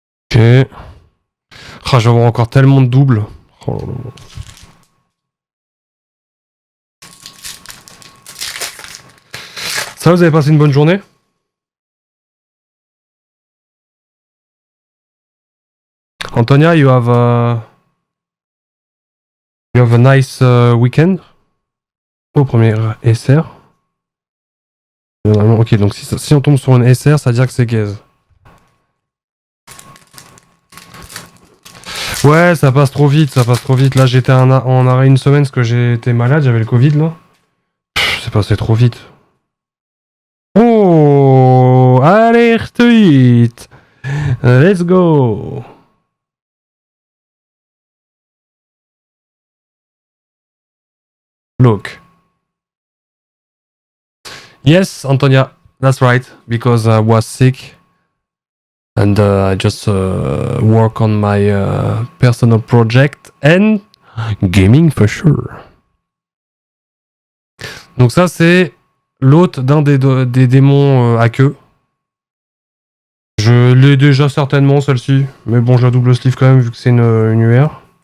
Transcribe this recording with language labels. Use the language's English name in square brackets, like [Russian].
[French] Ok. Ah, je vais avoir encore tellement de doubles. Oh là là. Ça, vous avez passé une bonne journée? [English] Antonia, you have a nice weekend. [French] Au premier SR. Ok, donc si on tombe sur une SR, ça veut dire que c'est gaze. Ouais, ça passe trop vite, ça passe trop vite. Là, j'étais en arrêt une semaine parce que j'étais malade, j'avais le Covid là. C'est passé trop vite. Oh, allez, retweet. [English] Let's go. Look. Yes, Antonia, that's right. Because I was sick. And I just work on my personal project and gaming for sure. [French] Donc ça, c'est l'hôte d'un des démons à queue. Je l'ai déjà certainement, celle-ci. Mais bon, je la double sleeve quand même, vu que c'est une UR.